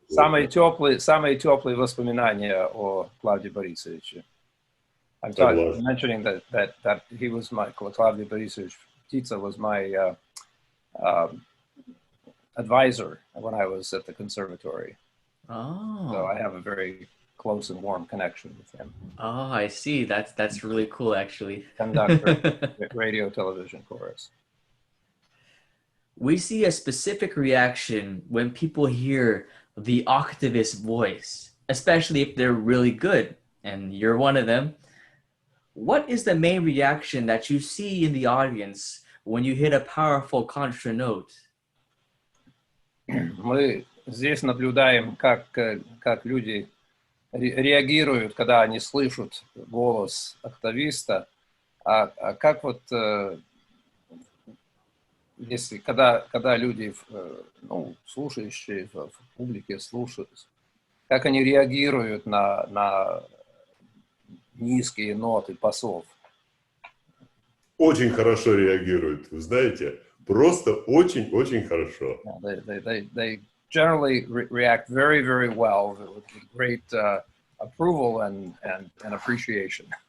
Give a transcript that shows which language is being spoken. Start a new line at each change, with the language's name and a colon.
Russian: Самые теплые воспоминания о Клавдии Борисовиче.
English: I'm mentioning that he was Klavdiy Borisovich Ptitsa was my advisor when I was at the conservatory. Oh. So I have a very close and warm connection with him. Oh, I see. That's really cool, actually. Conductor, radio, television chorus. We see a specific reaction when people hear the Oktavists voice, especially if they're really good, and you're one of them. What is the main reaction that you see in the audience when you hit a powerful contra note?
Russian: Мы здесь наблюдаем, как люди реагируют, когда они слышат голос октависта, а как вот если когда люди, слушающие в публике слушают, как они реагируют на низкие ноты басов? Очень хорошо реагируют, вы знаете, просто очень-очень хорошо.
English: They generally react very, very well with great approval and appreciation.